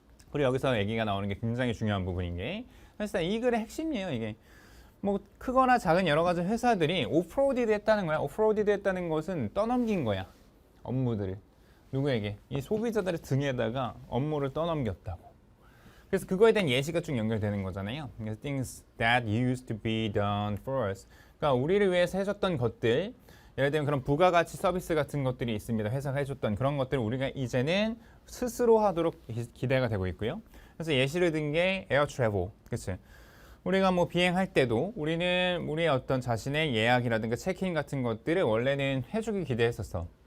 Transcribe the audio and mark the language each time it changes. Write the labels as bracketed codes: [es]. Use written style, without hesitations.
[ko] 그리고 여기서 얘기가 나오는 게 굉장히 중요한 부분인 게 사실상 이 글의 핵심이에요. 이게 뭐 크거나 작은 여러 가지 회사들이 오프로디드 했다는 거야. 오프로디드 했다는 것은 떠넘긴 거야. 업무들을. 누구에게? 이 소비자들의 등에다가 업무를 떠넘겼다고. 그래서 그거에 대한 예시가 쭉 연결되는 거잖아요. [en] Things that used to be done for us. [ko] 그러니까 우리를 위해서 해줬던 것들, 예를 들면 그런 부가가치 서비스 같은 것들이 있습니다. 회사가 해줬던 그런 것들을 우리가 이제는 스스로 하도록 기대가 되고 있고요. 그래서 예시를 든 게 에어 트래블, 그치? 우리가 뭐 비행할 때도 우리는 우리의 어떤 자신의 예약이라든가 체크인 같은 것들을 원래는 해주기 기대했었어.